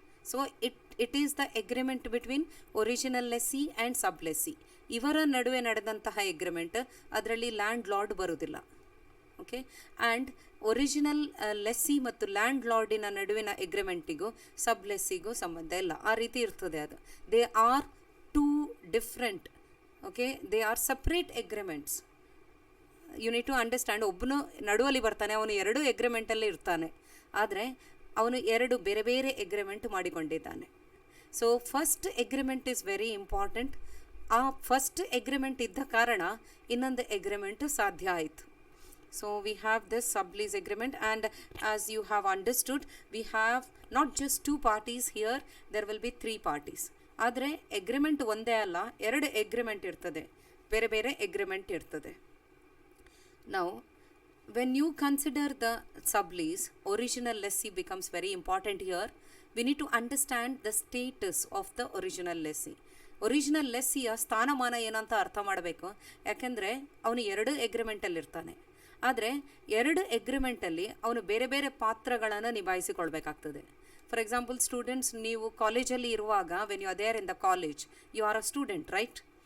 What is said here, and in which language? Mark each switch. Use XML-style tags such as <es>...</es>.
<en>So it is the agreement between original lessee and sub lessee.</en> <kn>ಇವರ ನಡುವೆ ನಡೆದಂತಹ agreement, ಅದರಲ್ಲಿ ಲ್ಯಾಂಡ್ ಲಾರ್ಡ್ ಬರುವುದಿಲ್ಲ. ಓಕೆ, ಆ್ಯಂಡ್ ಒರಿಜಿನಲ್ ಲೆಸ್ಸಿ ಮತ್ತು ಲ್ಯಾಂಡ್ ಲಾರ್ಡಿನ ನಡುವಿನ ಅಗ್ರಿಮೆಂಟಿಗೂ ಸಬ್ ಲೆಸ್ಸಿಗೂ ಸಂಬಂಧ ಇಲ್ಲ. ಆ ರೀತಿ ಇರ್ತದೆ ಅದು.</kn> <en>They are two different, okay, they are separate agreements. You need to understand,</en> <kn>ಒಬ್ಬನು ನಡುವಲ್ಲಿ ಬರ್ತಾನೆ, ಅವನು 2 ಎಗ್ರಿಮೆಂಟಲ್ಲಿ ಇರ್ತಾನೆ, ಆದರೆ ಅವನು 2 ಬೇರೆ ಬೇರೆ agreement ಮಾಡಿಕೊಂಡಿದ್ದಾನೆ.</kn> <en>So first agreement is very important.</en> <kn>ಆ ಫಸ್ಟ್ ಎಗ್ರಿಮೆಂಟ್ ಇದ್ದ ಕಾರಣ ಇನ್ನೊಂದು ಎಗ್ರಿಮೆಂಟ್ ಸಾಧ್ಯ ಆಯಿತು.</kn> <en>So we have this sublease agreement, and as you have understood, we have not just 2 parties here, there will be 3 parties.</en> <kn>ಆದರೆ agreement ಒಂದೇ ಅಲ್ಲ, 2 agreement ಇರ್ತದೆ, ಬೇರೆ ಬೇರೆ ಎಗ್ರಿಮೆಂಟ್ ಇರ್ತದೆ.</kn> <en>Now when you consider the sublease, original lessee becomes very important here. We need to understand the status of the original lessee.</en> <kn>Original ಲೆಸ್ಸಿಯ ಸ್ಥಾನಮಾನ ಏನಂತ ಅರ್ಥ ಮಾಡಬೇಕು. ಯಾಕೆಂದರೆ ಅವನು 2 ಎಗ್ರಿಮೆಂಟಲ್ಲಿ ಇರ್ತಾನೆ, ಆದರೆ 2 ಎಗ್ರಿಮೆಂಟಲ್ಲಿ ಅವನು ಬೇರೆ ಬೇರೆ ಪಾತ್ರಗಳನ್ನು ನಿಭಾಯಿಸಿಕೊಳ್ಬೇಕಾಗ್ತದೆ.</kn> <en>for example, students,</en> <kn>ನೀವು ಕಾಲೇಜಲ್ಲಿ ಇರುವಾಗ,</kn> <en>When you are there in the college, you are a student, right?</en>